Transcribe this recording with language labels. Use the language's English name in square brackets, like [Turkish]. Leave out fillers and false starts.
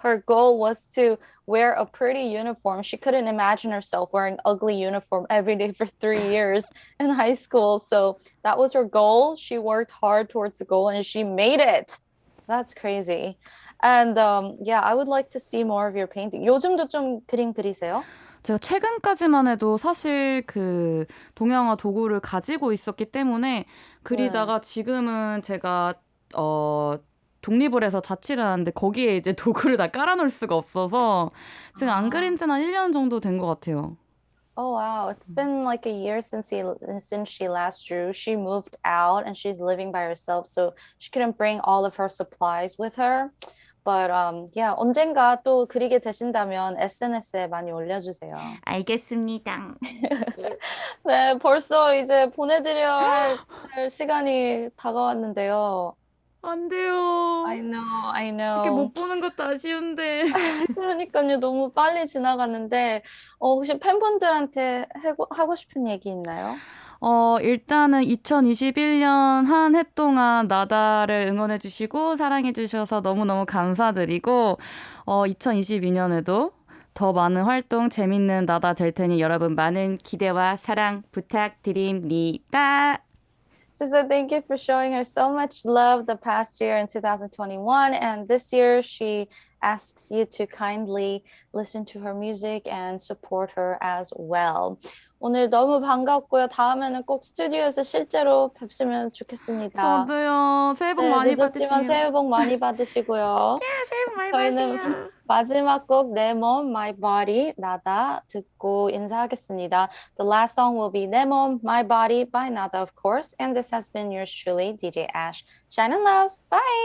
[English] Her goal was to wear a pretty uniform. She couldn't imagine herself wearing ugly uniform every day for 3 years in high school. So that was her goal. She worked hard towards the goal and she made it. That's crazy. And yeah, I would like to see more of your painting. [Korean] 요즘도 좀 그림 그리세요? 제가 최근까지만 해도 사실 그 동양화 도구를 가지고 있었기 때문에 네. 그리다가 지금은 제가 독립을 해서 자취를 하는데 거기에 이제 도구를 다 깔아놓을 수가 없어서 지금 안 그린 아. 지는 한 1년 정도 된 것 같아요. [English] Oh wow, it's been like a year since she last drew. She moved out and she's living by herself, so she couldn't bring all of her supplies with her. But yeah, [Korean] 언젠가 또 그리게 되신다면 SNS에 많이 올려주세요. 알겠습니다. 네, 벌써 이제 될 시간이 다가왔는데요. 안 돼요. [English] I [Korean] 이렇게 [English] know. [Korean] 못 보는 것도 아쉬운데. 그러니까요, 너무 빨리 지나갔는데, 혹시 팬분들한테 하고 싶은 얘기 있나요? 일단은 2021년 한 해 동안 나다를 응원해주시고 사랑해주셔서 너무너무 감사드리고, 2022년에도 더 많은 활동, 재밌는 나다 될 테니 여러분 많은 기대와 사랑 부탁드립니다. [English] She said thank you for showing her so much love the past year in 2021. And this year, she asks you to kindly listen to her music and support her as well. [Korean] 오늘 너무 반갑고요. 다음에는 꼭 스튜디오에서 실제로 뵙으면 좋겠습니다. 저도요. 새해 복 네, 많이 늦었지만 받으세요. 새해 복 많이 받으시고요. 새해 복 많이 저희는 받으세요. 마지막 곡 내 몸, My Body, 나다 듣고 인사하겠습니다. [English] The last song will be 내 몸, My Body by Nada, of course. And this has been yours truly, DJ Ash. Shine and loves. Bye!